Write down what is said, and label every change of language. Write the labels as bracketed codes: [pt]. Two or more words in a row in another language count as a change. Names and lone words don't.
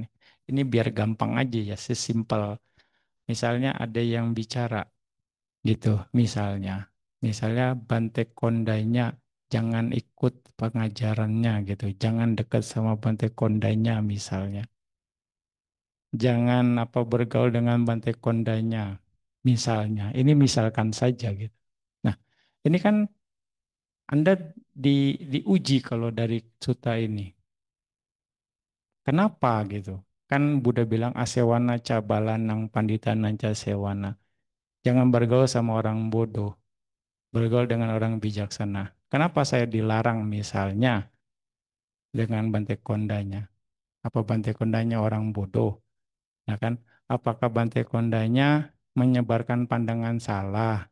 [id] Ini biar gampang aja ya, sesimpel. Misalnya ada yang bicara gitu, misalnya Bante Kondainya jangan ikut pengajarannya gitu, jangan dekat sama Bante Kondainya misalnya, jangan apa bergaul dengan Bante Kondainya misalnya, ini misalkan saja gitu. Nah, ini kan Anda diuji kalau dari suta ini, kenapa gitu? Kan Buddha bilang [pi] asewana cabalanang panditanang ca sewana, [id] jangan bergaul sama orang bodoh, bergaul dengan orang bijaksana. Kenapa saya dilarang misalnya dengan Bante Kondanya? Apa Bante Kondanya orang bodoh? Nah kan, apakah Bante Kondanya menyebarkan pandangan salah?